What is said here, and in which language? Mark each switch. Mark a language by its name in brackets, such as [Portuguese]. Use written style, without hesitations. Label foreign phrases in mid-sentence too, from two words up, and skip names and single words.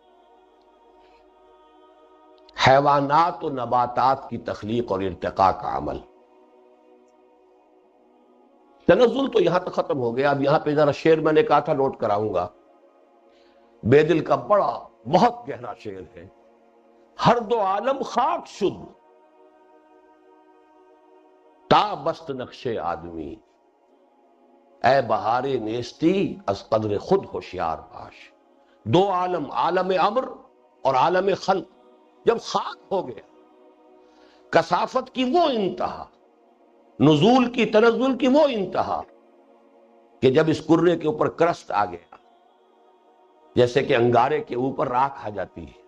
[Urdu] حیوانات و نباتات کی تخلیق اور ارتقاء کا عمل. تنزل تو یہاں تک ختم ہو گیا. اب یہاں پہ ذرا شعر میں نے کہا تھا نوٹ کراؤں گا، بے دل کا بڑا بہت گہرا شعر ہے. [Persian] ہر دو عالم خاک شد تا بست نقش آدمی، اے بہار نیستی از قدر خود ہوشیار باش. [Urdu] دو عالم، عالم امر اور عالم خلق جب خاک ہو گیا، کثافت کی وہ انتہا، نزول کی تنزل کی وہ انتہا کہ جب اس کرے کے اوپر کرسٹ آ گیا، جیسے کہ انگارے کے اوپر راکھ آ جاتی ہے.